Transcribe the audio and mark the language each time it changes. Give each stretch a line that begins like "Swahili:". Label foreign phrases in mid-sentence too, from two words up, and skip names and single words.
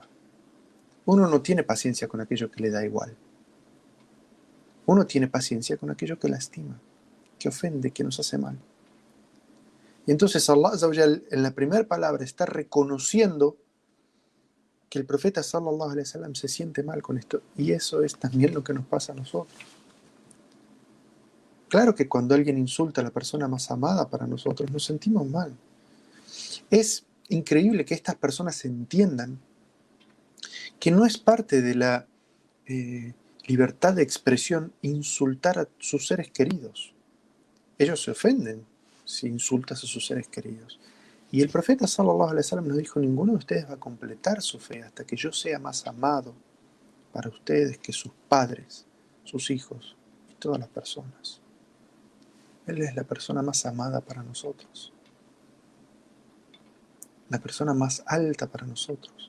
Spanish: Uno no tiene paciencia con aquello que le da igual. Uno tiene paciencia con aquello que lastima, que ofende, que nos hace mal. Y entonces
Arabic: الله عز وجل
Spanish: en la primera palabra está reconociendo que el profeta
Arabic: صلى الله عليه وسلم
Spanish: se siente mal con esto. Y eso es también lo que nos pasa a nosotros. Claro que cuando alguien insulta a la persona más amada para nosotros, nos sentimos mal. Es increíble que estas personas entiendan que no es parte de la libertad de expresión insultar a sus seres queridos. Ellos se ofenden si insultas a sus seres queridos. Y el profeta
Arabic: صلى الله عليه وسلم
Spanish: nos dijo: ninguno de ustedes va a completar su fe hasta que yo sea más amado para ustedes que sus padres, sus hijos y todas las personas. Él es la persona más amada para nosotros, la persona más alta para nosotros.